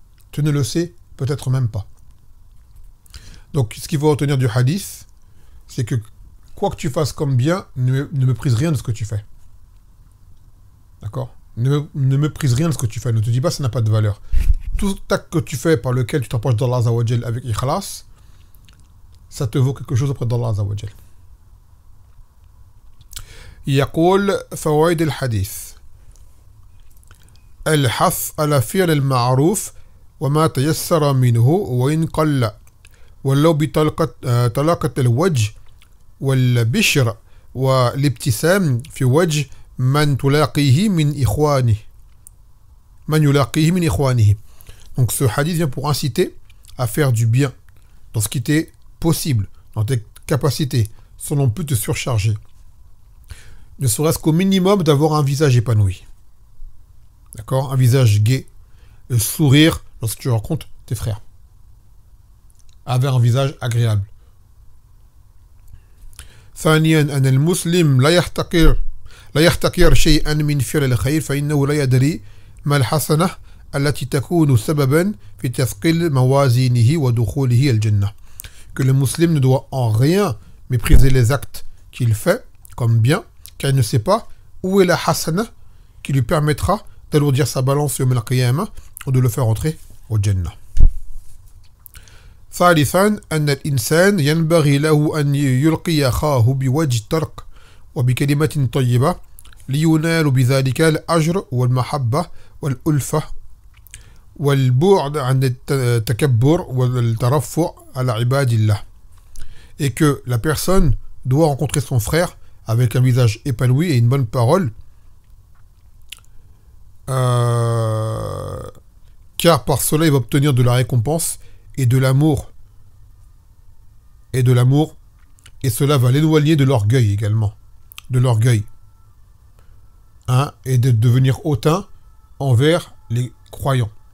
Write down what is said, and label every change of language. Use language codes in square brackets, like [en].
[fr] Tu ne le sais peut-être même pas. Donc, ce qu'il faut retenir du hadith, c'est que quoi que tu fasses comme bien, ne méprise rien de ce que tu fais. D'accord? ne méprise rien de ce que tu fais. Ne te dis pas que ça n'a pas de valeur. Tout acte que tu fais par lequel tu t'approches d'Allah Azza wa Jal avec ikhlas, ça te vaut quelque chose auprès d'Allah Azza wa Jal. [ar] يقول فوائد الحديث الحث على فعل المعروف وما تيسر منه وإن قل ولو بطلاقة الوجه والبشر والابتسام في وجه من تلاقيه من إخوانه من يلاقيه من إخوانه. [fr] Donc ce hadith vient pour inciter à faire du bien dans ce qui t'est possible, dans tes capacités, sans non plus te surcharger. Ne serait-ce qu'au minimum d'avoir un visage épanoui. D'accord? Un visage gai. Le sourire lorsque tu rencontres tes frères. Avoir un visage agréable. [ar] ثانيا أن المسلم لا يحتقر شيئا من فعل الخير فإنه لا يدري ما الحسنة التي تكون سببا في تثقيل موازينه ودخوله الجنة. [fr] Que le musulman ne doit en rien mépriser les actes qu'il fait comme bien, car il ne sait pas où est la hasana qui lui permettra d'alourdir sa balance yawm al-qiyamah ou de le faire entrer au Jannah. [ar] ثالثا أن الإنسان ينبغي له أن يلقي أخاه بوجه الطرق وبكلمة طيبة لينال بذلك الأجر والمحبة والألفة والبعد عن التكبر والترفع على عباد الله. [fr] Et que la personne doit rencontrer son frère avec un visage épanoui et une bonne parole, car par cela il va obtenir de la récompense et de l'amour, et cela va l'éloigner de l'orgueil également, de l'orgueil, et de devenir hautain envers les croyants.